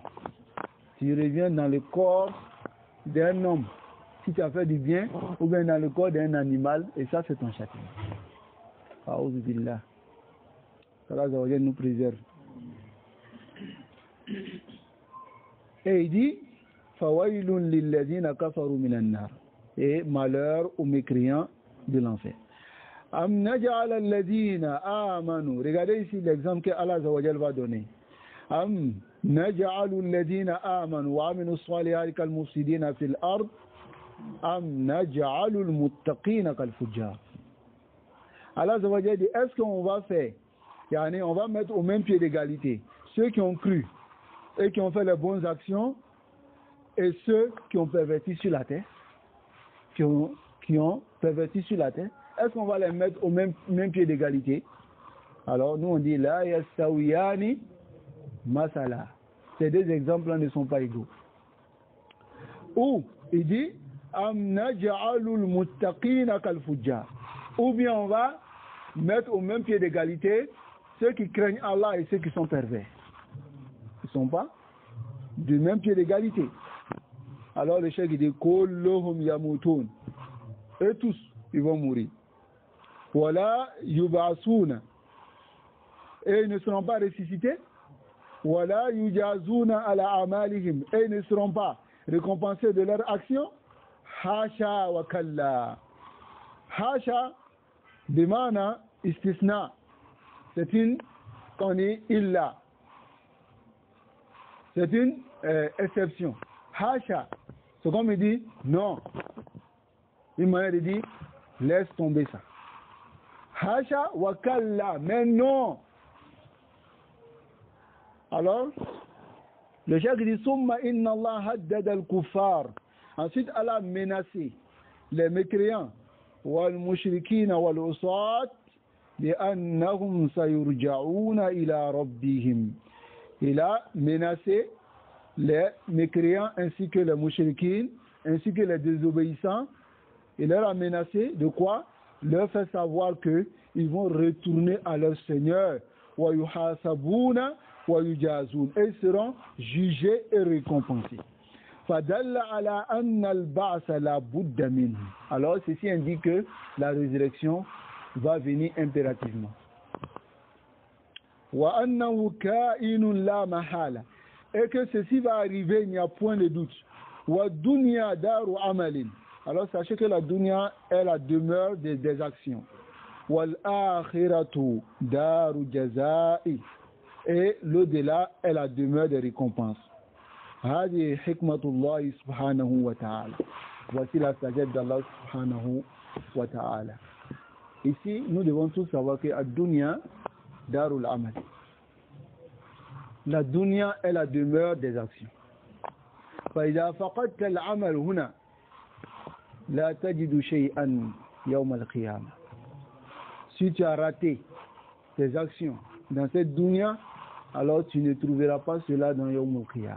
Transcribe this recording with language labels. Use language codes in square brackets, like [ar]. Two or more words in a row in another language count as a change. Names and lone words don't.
[fr] Tu reviens dans le corps d'un homme, si tu as fait du bien, ou bien dans le corps d'un animal, et ça, c'est ton châtiment. [ar] أعوذ بالله. [fr] Allah nous préserve. Et il dit, [ar] فويل للذين كفروا من النار. [fr] Et malheur aux mécréants de l'enfer. [ar] أم نجعل الذين آمنوا. [fr] Regardez ici l'exemple que Allah va donner. [ar] أم نجعل الذين آمنوا وعملوا الصالحات كالمفسدين في الأرض. أم نجعل المتقين كالفجار. [fr] Allah dit, est-ce qu'on va faire, on va mettre au même pied d'égalité ceux qui ont cru et qui ont fait les bonnes actions et ceux qui ont perverti sur la terre, qui ont perverti sur la terre, est-ce qu'on va les mettre au même pied d'égalité? Alors nous on dit [ar] لا يستويان مثلا. [fr] Ces deux exemples-là ne sont pas égaux. Ou il dit [ar] أم نجعل المتقين كالفجار. [fr] Ou bien on va mettre au même pied d'égalité ceux qui craignent Allah et ceux qui sont pervers. Ils ne sont pas du même pied d'égalité. Alors le cheikh dit [ar] كلهم يموتون. [fr] Et tous ils vont mourir. [ar] ولا يبعثون. [fr] Et ils ne seront pas ressuscités. [ar] ولا يجازون على أعمالهم. [fr] Et ils ne seront pas récompensés de leur action. [ar] حاشا وكلا. حاشا بمعنى استثناء. [fr] C'est une illa. C'est une exception. Hasha. C'est comme il dit non. Une manière de dire laisse tomber ça. [ar] حاشا وكلا. [fr] Mais non. Alors, le cheikh dit [ar] ثم إن الله هدد الكفار. [fr] Ensuite, Allah a menacé les mécréants [ar] والمشركين والعصاة بأنهم سيرجعون إلى ربهم. [fr] Il a menacé les mécréants ainsi que les mushrikines ainsi que les désobéissants. Il leur a menacé de quoi? Leur faire savoir que ils vont retourner à leur Seigneur [ar] ويحاسبون ويجازون. [fr] Et ils seront jugés et récompensés. [ar] فدل على أن البعث لا بد منه. [fr] Alors ceci indique que la résurrection va venir impérativement. [ar] وأنه كائن لا محالة. [fr] Et que ceci va arriver, il n'y a point de doute. [ar] والدنيا دار عمل. [fr] Alors sachez que la dunya est la demeure des actions. [ar] والآخرة دار جزاء. [fr] Et l'au-delà est la demeure des récompenses. [ar] هذه حكمة الله سبحانه وتعالى. [fr] Voici la sagesse d'Allah [ar] سبحانه وتعالى. [fr] Ici, nous devons tous savoir que la [ar] دنيا دار العمل. [fr] La dunya est la demeure des actions. [ar] فإذا فقدت العمل هنا لا تجد شيئا يوم القيامة. [fr] Si tu as raté tes actions dans cette dunya, alors tu ne trouveras pas cela dans [ar] يوم القيامة.